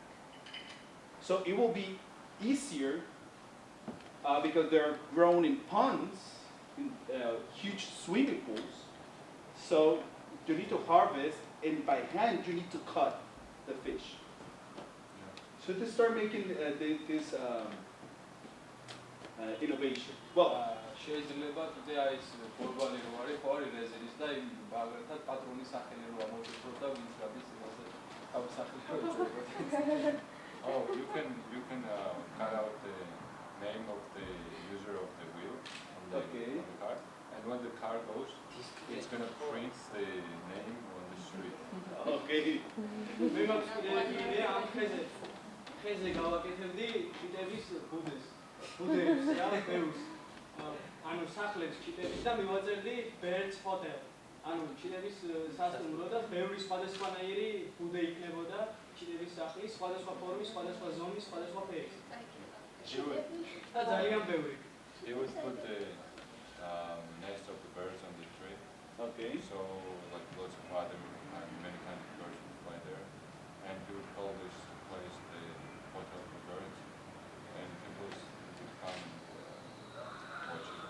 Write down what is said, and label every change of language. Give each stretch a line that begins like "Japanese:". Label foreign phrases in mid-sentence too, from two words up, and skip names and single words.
English: So it will be easier because they're grown in ponds, in huge swimming pools. So you need to harvest, and by hand you need to cut the fish. So they start making this innovation. Well,
Georgian: შეიძლება თუნდაც აი ეს გლობალი რო არის, ხო არის რეზერვის და იმ ბაგრათა პატრონის სახელი რო ამოვიწრო და ვინც გადის იმაზე თავის სახელი რო ეწოდა.
English: Oh, you can cut out the name of the user of the wheel on the, Okay. on the car, and when the car goes, it's gonna print the name on the street. okay.
Georgian: მე მაქვს იდეა ამ ხეზე გავაკეთებდი ჩიტების ბუდეებს რა ბევრს ანუ სახლებს ჩიტების და მივაწერდი
English: bird hotel
Georgian: ანუ ჩიტების სასტუმრო და ბევრი სხვადასხვანაირი ბუდე იქნებოდა ჩიტების სახლის სხვადასხვა ფორმის, სხვადასხვა ზომის, სხვადასხვა ფერის და ძალიან ბევრი.
English: He would put the nest of the birds on the tree. Okay. So like lots of other many kinds of birds would fly there. and we would call this place the Hotel of the Birds, and people would come and watch it.